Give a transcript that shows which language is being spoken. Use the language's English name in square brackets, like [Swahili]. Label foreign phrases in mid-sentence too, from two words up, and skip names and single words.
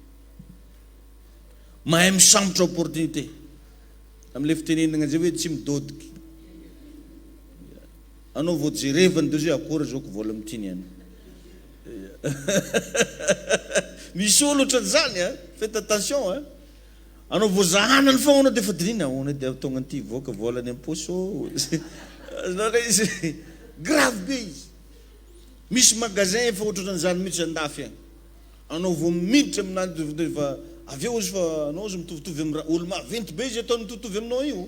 [Malagasy] Mahay misambotra opportunité. Am'le fitenenana zay hoe tsy midodiky. Anao vao jerevany de zay akory zao ko vola amitiny any. Misy olo ohatran'izany a, [French] faites attention [Malagasy] anao vao zahanany fogna anao dia efa dinina ahoana dia tonga an'ity voaka volany am-poso. Izy grave be izy. Misy magasin efa ohatran'izany mihitsy andafy agny. Anao vao miditra amin'any fa avy eo izy fa anao izy mitovitovy amin'ny olo maventy be izy ataony mitovitovy aminao io.